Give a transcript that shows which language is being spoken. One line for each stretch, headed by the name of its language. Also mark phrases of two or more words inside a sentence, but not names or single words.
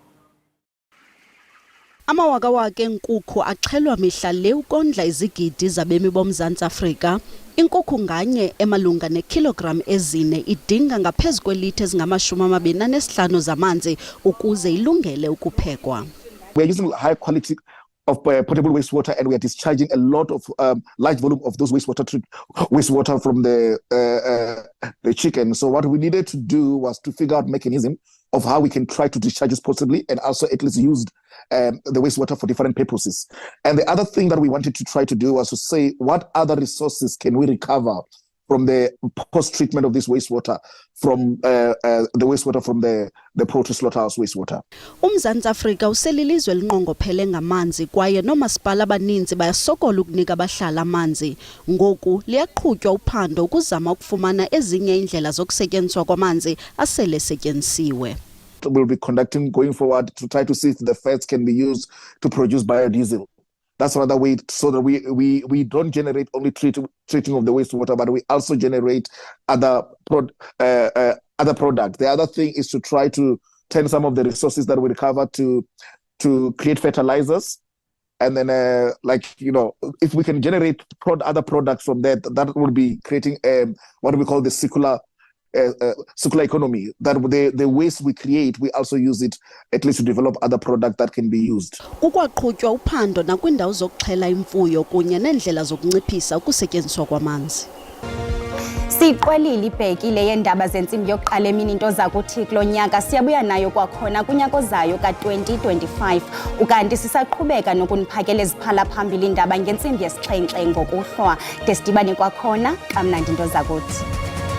Xhosa: Amawakawaka enkukhu axhelwa mihla le ukondla izigidi zabemi boMzantsi Afrika. Inkukhu nganye emalunga nekilogram ezine idinga ngaphezu kwelitha ezingama-25 zamanzi ukuze ilungele ukuphekwa.
English: We are using high quality of potable wastewater, and we are discharging a lot of large volume of those wastewater from the chicken. So what we needed to do was to figure out mechanism of how we can try to discharge this possibly and also at least use the wastewater for different purposes. And the other thing that we wanted to try to do was to say, what other resources can we recover from the post-treatment of this wastewater from the wastewater from the poultry slaughterhouse wastewater.
Xhosa: UMzantsi Afrika uselilizwe elinqongophele ngamanzi kwaye noomasipala abaninzi bayasokola ukunika abahlali amanzi. Ngoku liyaqhutywa uphando ukuzama ukufumana ezinye iindlela zokusetyenziswa kwamanzi asele setyenzisiwe.
English: We'll be conducting going forward to try to see if the fats can be used to produce biodiesel. That's another way so that we don't generate only treating of the wastewater, but we also generate other products. The other thing is to try to turn some of the resources that we recover to create fertilizers. And then, if we can generate other products from that would be creating what we call the circular economy, that the waste we create, we also use it at least to develop other products that can be used.
Xhosa: Kukwaqhutywa uphando nakwindawo zokuxhela imfuyo kunye neendlela zokunciphisa ukusetyenziswa kwamanzi. Siqwelile ibhekile yendaba zentsimbi yokuqala emini into zakuthi kulo nyaka siyabuya nayo kwakhona kunyaka ozayo ka-2025 ukanti sisaqhubeka nokuniphakela eziphala phambili indaba ngentsimbi yesixhenxe ngokuhlwa de sidibane kwakhona kamnandi into zakuthi.